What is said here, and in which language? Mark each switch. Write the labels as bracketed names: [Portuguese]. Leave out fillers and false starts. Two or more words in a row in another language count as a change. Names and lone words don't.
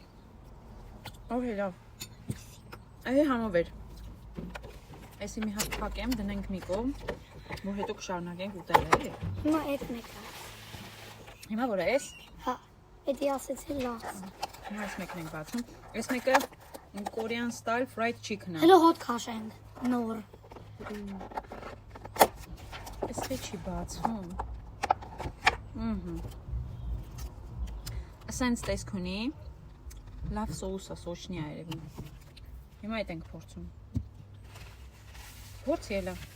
[Armenian] Օհ, լավ։ Այ համով էր։ Այսի մի հատ փակեմ, դնենք մի կողմ, որ հետո կշարունակենք ուտել, էլի։ Հիմա այդ մեկը։ Հիմա որ է էս, Հա, էդի ասեցի լավ։ հիմա այս մեկն ենք բացում։ Այս մեկը [English] Korean style fried chicken [Armenian] է։ Հələ հոտ քաշենք։ Նոր։ Այս թե չի բացվում։ Ասենց տեսք ունի։ Լավ սոուսը, սոշնի է երևի։ Հիմա այդ ենք փորձում։ Փորձի էլա։